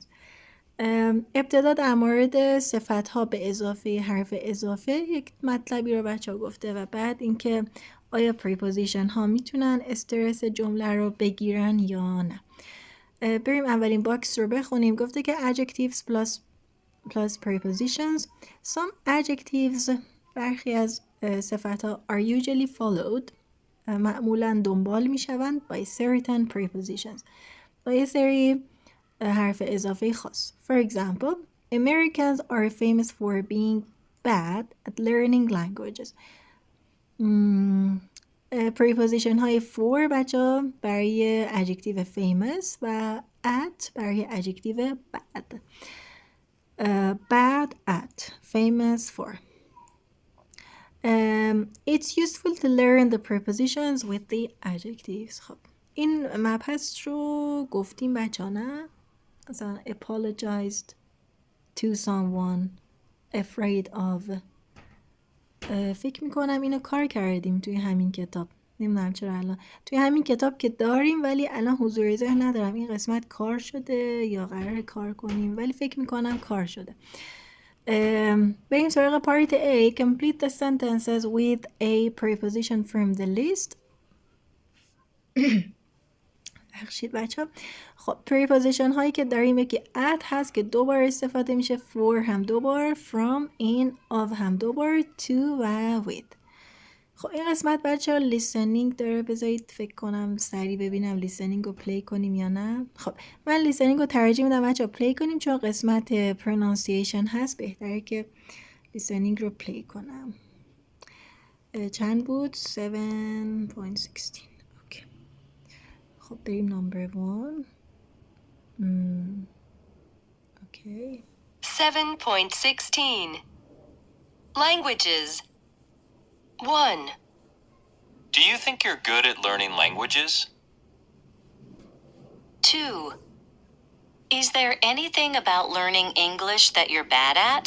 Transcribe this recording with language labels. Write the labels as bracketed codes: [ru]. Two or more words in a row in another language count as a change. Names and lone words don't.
[fa] ابتدا در مورد صفت ها به اضافه حرف اضافه یک مطلبی رو بچه ها گفته و بعد اینکه آیا preposition ها میتونن استرس جمله رو بگیرن یا نه. بریم اولین باکس رو بخونیم. گفته که [en] adjectives plus prepositions. Some adjectives [fa] برخی از صفت ها [en] are usually followed [fa] معمولا دنبال می شوند [en] by certain prepositions [fa] با یه سری حرف اضافه خاص. [en] For example, Americans are famous for being bad at learning languages. preposition های for بچه برای adjective famous و at برای adjective bad. Bad at, famous for. It's useful to learn the prepositions with the adjectives. [fa] خب این مبحث رو گفتیم بچه ها نه؟ [en] مثلا apologized to someone, afraid of. [fa] فکر میکنم اینو کار کردیم توی همین کتاب. نمیدونم چرا الان توی همین کتاب که داریم ولی الان حضور ذهن ندارم این قسمت کار شده یا قرار کار کنیم ولی فکر میکنم کار شده. بریم سراغ [en] part A. Complete the sentences with a preposition from the list. [fa] بخشید بچه ها. خب preposition هایی که داریم یکی at هست که 2 بار استفاده میشه. for هم 2 بار. [en] from, in, of [fa] هم 2 بار. to و with. خب این قسمت بچه ها listening داره. بذارید فکر کنم سریع ببینم listening رو play کنیم یا نه. خب من listening رو ترجیح میدم بچه ها play کنیم چون قسمت pronunciation هست بهتره که listening رو play کنم. چند بود؟ 7.16. اوکی. خب بریم نمبر 1. اوکی. [en] 7.16 Languages 1. Do you think you're good at learning languages? 2. Is there anything about learning English that you're bad at?